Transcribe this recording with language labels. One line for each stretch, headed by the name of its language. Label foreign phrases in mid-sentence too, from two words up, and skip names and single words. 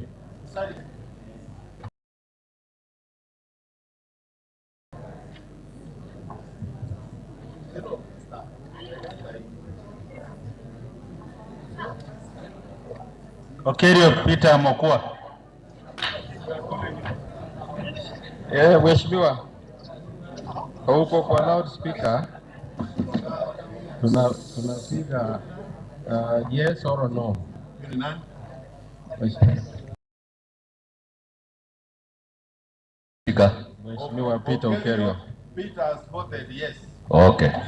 Swahili: Okerio Peter Mokua. Mheshimiwa, huko kwa loudspeaker tunapiga
English: yes or no.
Swahili: Mheshimiwa Peter Okerio.
English: Peter has voted yes. Okay.